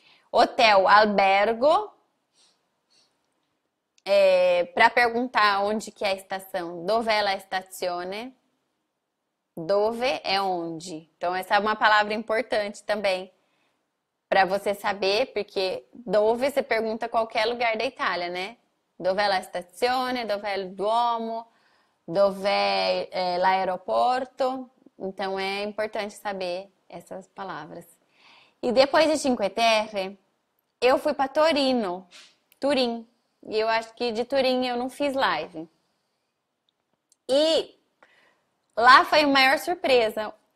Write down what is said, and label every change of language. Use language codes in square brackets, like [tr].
[pt] Hotel, albergo, para perguntar onde que é a estação, [it] dove è la stazione? [pt] Dove é onde? Então essa é uma palavra importante também para você saber, porque dove você pergunta qualquer lugar da Itália, né? [it] Dove è la stazione? Dove è il Duomo? Dove è l'aeroporto? [pt] Então é importante saber essas palavras. E depois de Cinque Terre, eu fui para Turim. E eu acho que de Turim eu não fiz live. E lá foi a maior surpresa.